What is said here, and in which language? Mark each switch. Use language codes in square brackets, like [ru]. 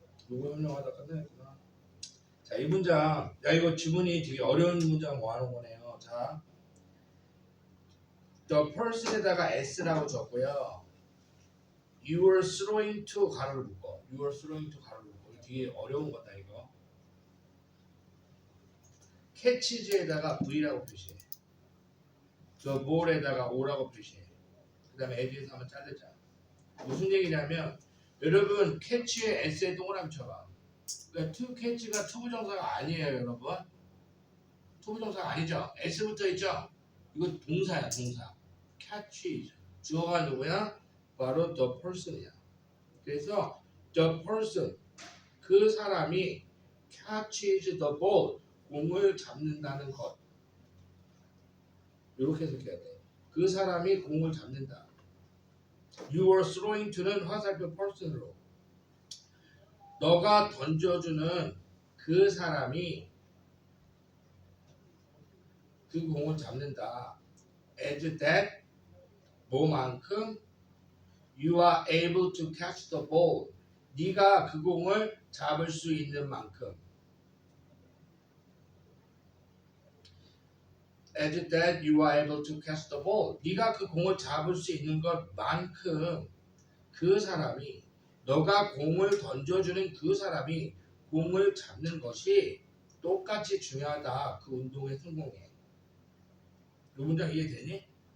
[ko] 요거 설명하다 끝내겠구나. 자, 이 문장. 야, 이거 지문이 되게 어려운 문장 모아놓은 거네요. 자, the person에다가 s라고 적고요. [en] You were throwing to [ko] 가로를 묶어. [en] You were throwing to 가로를 묶어. [ko] 이거 되게 어려운 거다 이거. catches에다가 v라고 표시해. the ball에다가 o라고 표시해. 그 다음에 as에서 한번 자르자. 무슨 얘기냐면 여러분 catch에 s에 동그라미 쳐봐. 그러니까 to catch가 투부정사가 아니에요 여러분. 투부정사가 아니죠. s부터 있죠. 이거 동사야 동사. catch 주어가 누구야? 바로 the person이야. 그래서 the person 그 사람이 [en] catches the ball [ko] 공을 잡는다는 것. 이렇게 해석해야 돼. 그 사람이 공을 잡는다. [en] You were throwing to [ko] 는 화살표 person으로. 너가 던져주는 그 사람이 그 공을 잡는다. [en] As that [ko] 뭐만큼 [en] you are able to catch the ball. [ko] 네가 그 공을 잡을 수 있는 만큼. [en] As that you are able to catch the ball. [ko] 네가 그 공을 잡을 수 있는 것만큼 그 사람이 너가 공을 던져주는 그 사람이 공을 잡는 것이 똑같이 중요하다. 그 운동의 성공에. 이 문장 이해되니?